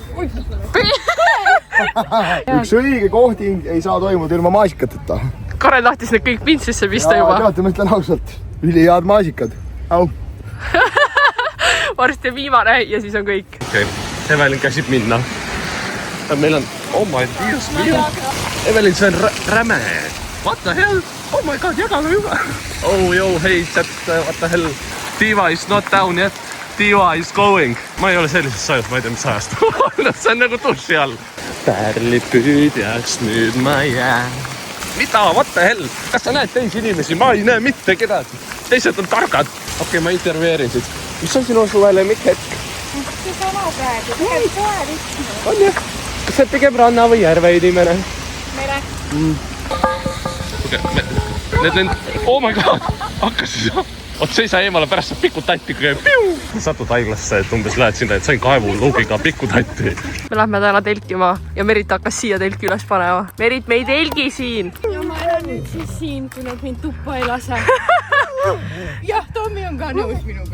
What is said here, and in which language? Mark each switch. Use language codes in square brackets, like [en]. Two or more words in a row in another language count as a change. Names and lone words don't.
[et] Üks õige kohting ei saa toimuda ilma maasikateta. Karel tahtis need kõik pintsisse pista juba. Teate, ma ütlen ausalt. Ülihead maasikad. Au. Varsti on viimane ja siis on kõik. Okei, Evelin käsib minna. Meil on, [en] oh my [es] dios mio. [et] Evelin, see on räme. [en] What the hell? Oh my god, [et] jagage juba. [en] Oh, yo, hey, chat, what the hell? Diva is not down yet. Diva is going. [et] Ma ei ole sellises sajus, ma ei tea, mis sajast. See on nagu duši all. Pärlipüüdjaks nüüd ma jään. Mida? [en] What the hell? [et] Kas sa näed teisi inimesi? Ma ei näe mitte kedagi. Teised on targad. Okei, ma intervjueerin siis. Mis on sinu suve lemmikhetk? See sama praegu, tegelikult kohe. On jah? Kas sa pigem ranna või järve inimene? Mere. Need lend... [en] Oh my god! [et] Hakkas jah. Oot, seisa eemale, pärast saab pikutatti käib. Satud haiglasse, et umbes lähed sinna, et sain kaevuluugiga pikutatti. Me lähme täna telkima ja Merit hakkas siia telki üles panema. Merit, me ei telgi siin. Ja ma elan nüüd siis siin, kui nad mind tuppa ei lase. Jah, Tommi on ka nõus minuga.